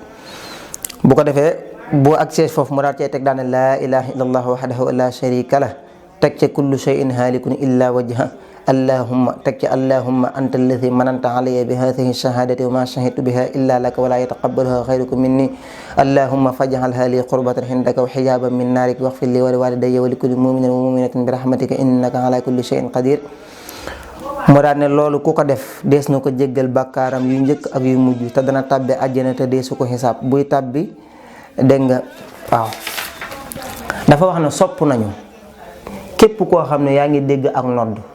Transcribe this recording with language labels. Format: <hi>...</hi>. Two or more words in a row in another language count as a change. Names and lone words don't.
<wo>bu ko defee bu agsee foofu mu daal cee teg daan</wo> <ar>لا إله إلا الله وحده لا شريك له</ar> <wo>teg ca</wo> <ar>كل شيء هالك إلا وجه اللهم</ar> <wo>teg ca</wo> <ar>اللهم أنت الذي مننت علي بهذه الشهادة وما شهدت بها إلا لك ولا يتقبلها غيرك مني اللهم فاجعلها لي قربة عندك وحجابا من نارك واغفر لي ولوالدي ولكل مؤمن ومؤمنة برحمتك إنك على كل شيء قدير.</ar> <wo>mu daal ne loolu ku ko def dees na ko jéggal bàkkaaram yu njëkk ak yu mujj te dana tabbe àjjana te deesu ko xisaab buy tabbi dégg nga waaw dafa wax ne sopp nañu képp koo xam ne yaa ngi dégg ak nodd</wo>